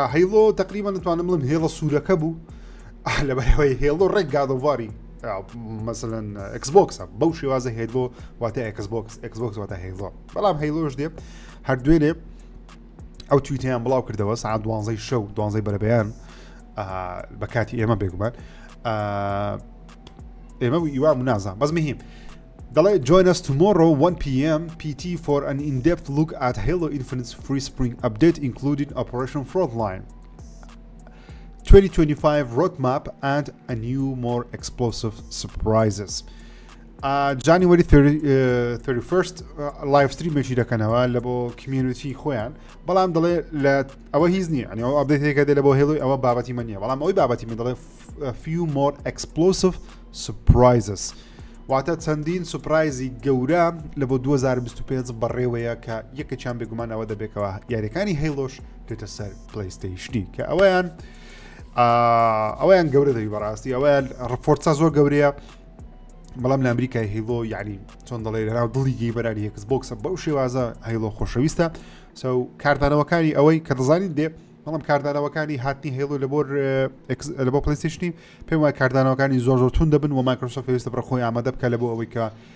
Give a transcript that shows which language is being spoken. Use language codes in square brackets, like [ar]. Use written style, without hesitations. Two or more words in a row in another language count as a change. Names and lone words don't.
[ckb] هەیلۆ تقریبا دەتوانم بڵم هێڵە سوورەکە بوو لەبەرەوەی هێڵۆ ڕێک گادۆڤاری مثلەن ئێکسبۆکسە بەو شێوازە هێلۆ واتە ئێکسبۆکس واتە هێڵۆ بەڵام هەیلۆش دێ هەردوێنێ ئەو تویتیان بڵاو کردەوە ساعت 12 شەو 12 بەرەبەیان بە کاتی ئێمە بێگومان ئێمە ئیوام نازان بەس مهم دەڵێ [en] join us tomorrow 1 p.m. PT for an in-depth look at Halo Infinite's free spring update including Operation Frontline 2025 roadmap and a new more explosive surprises January 31st live [ckb] streamێکی دەکەنەوە لە بۆ community خۆیان بەڵام دەڵێ لە ئەوە هیچ نییە ئەنی ئەو ئەپدەیتێکە دێ لە بۆ هێڵۆی ئەوە بابەتی من نییە بەڵام ئەوەی بابەتی من دەڵێ [en] few more explosive surprises [ckb] واتە چەندین سوپرایزی گەورە لە بۆ 2025 بەڕێوەیە کە یەکێکیان بێگومان ئەوە دەبێتەوە یاریەکانی هەیلۆش دێتە سەر پلەیستەیشنی کە ئەوەیان گەورە دەوی بەڕاستی ئەوەیان فۆرزا زۆر گەورەیە بەڵام لە ئەمریکای هەیلۆ یعنی چۆن دەڵێ لەناو دڵی گەیمەرانی ئێکسبۆکسە بەو شێوازە هەیلۆ خۆشەویستە کاردانەوەکانی ئەوەی کە دەزانین دێ بەڵام کاردانەوەکانی هاتنی هێڵۆ لە بۆ پلەیستەیشنی پێم وایە کاردانەوەکانی زۆر تون دەبن و مایکرۆسۆفت پێویستە بڕە خۆی ئامادە بکە لە بۆ ئەوەی کە